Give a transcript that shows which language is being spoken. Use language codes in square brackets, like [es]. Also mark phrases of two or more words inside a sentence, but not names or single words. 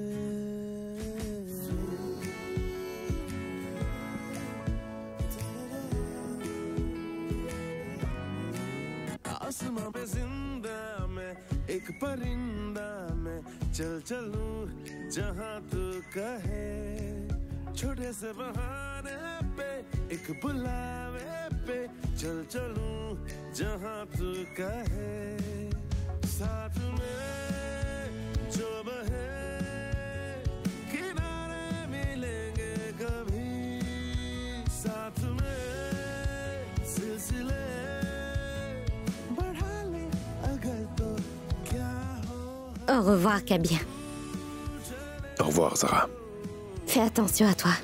[hi] आसमां पे जिंदा मैं एक परिंदा मैं चल चलूं जहां तू कहे छोटे से बहाने पे एक बुलावे पे चल चलूं जहां तू कहे साथ में जो बहे किनारे मिलेंगे कभी साथ में सिलसिले बढ़ा ले अगर तो क्या हो [fr] Au revoir, Kabir. Au revoir, Zara. Fais attention à toi.